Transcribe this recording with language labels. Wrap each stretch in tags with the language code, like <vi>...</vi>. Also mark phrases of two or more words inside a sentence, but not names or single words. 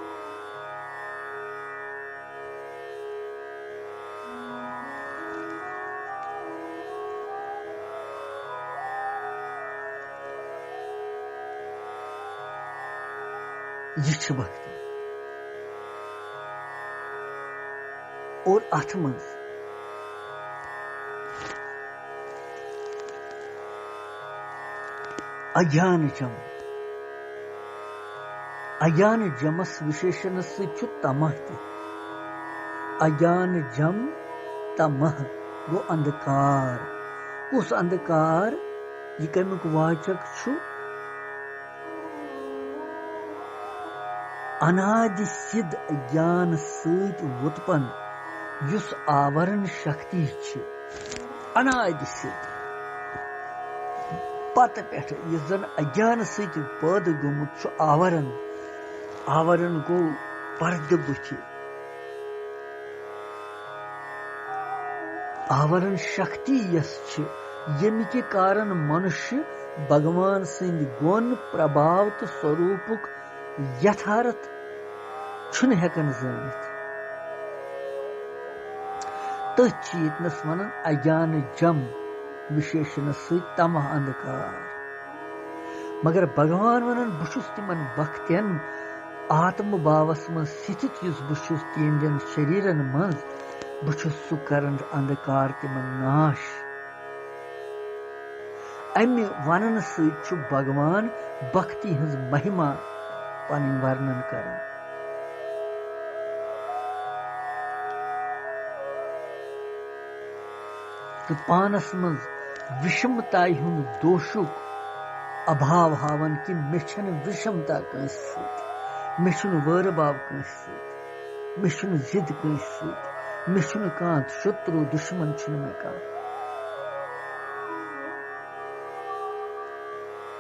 <ks>यह भक्ति और अथ मज अज्ञान जमस विशेषण सु तमह अज्ञान जम तमह गो अंधकार उस अंधकार यह कमुक वाचक छु अनादि सिद्ध ज्ञान सत उत्पन्न युस आवरण शक्ति अनादि सिद्ध पत पे जन अज्ञान सत पैद गोमुत आवरण गो पर्द बुथ आवरण शक्ति यस यम के कारण मनुष्य भगवान सिंध गुण प्रभाव तो स्वरूपुक यथार्थ छुन हेकन जानित तथनस वन अज्ञान जम विशेषण सत तमह अंधकार मगर भगवान वन बहुस तिमन भक्तियन आत्म भावस मन स्थित युस बहुस तीन शरीरन मज बहुस सु करन अंधकार तिमन नाश अमि वनन सत भगवान भक्ति हज महिमा पन वर्णन कर तो पानस मज विषमताई हुंद दोषुक अभाव हावन कि मे विषमता कंस मे वर भाव कंस मे जिद कंस मे कह शत्रु दुश्मन मे कह</ks>